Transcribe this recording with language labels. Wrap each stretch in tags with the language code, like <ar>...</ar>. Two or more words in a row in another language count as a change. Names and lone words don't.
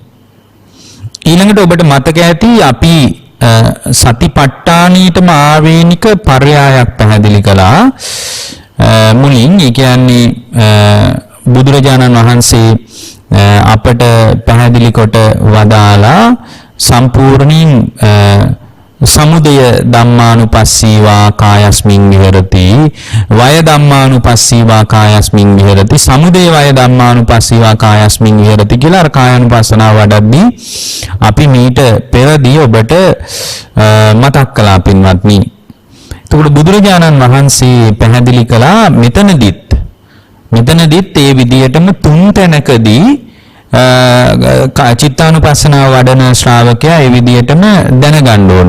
<si>ඊළඟට ඔබට මතක ඇති අපි සතිපට්ඨානීයටම ආවේනික පර්යායක් පැහැදිලි කළා මුලින්. ඒ කියන්නේ බුදුරජාණන් වහන්සේ අපට පැහැදිලි කොට වදාලා සම්පූර්ණයෙන්</si> <pi>සමුදය ධම්මානුපස්සීවා කායස්මින් විහෙරති, වය ධම්මානුපස්සීවා කායස්මින් විහෙරති, සමුදය වය ධම්මානුපස්සීවා කායස්මින් විහෙරති</pi> <si>කියලා අර කායानुපස්සනාව වඩද්දී අපි මීට පෙරදී ඔබට මතක් කළා පින්වත්නි. එතකොට බුදුරජාණන් වහන්සේ පැහැදිලි කළා මෙතනදිත් ඒ විදියටම තුන් තැනකදී චිත්තානුපස්සනාව වඩන ශ්‍රාවකයා ඒ විදියටම දැනගන්න ඕන.</si>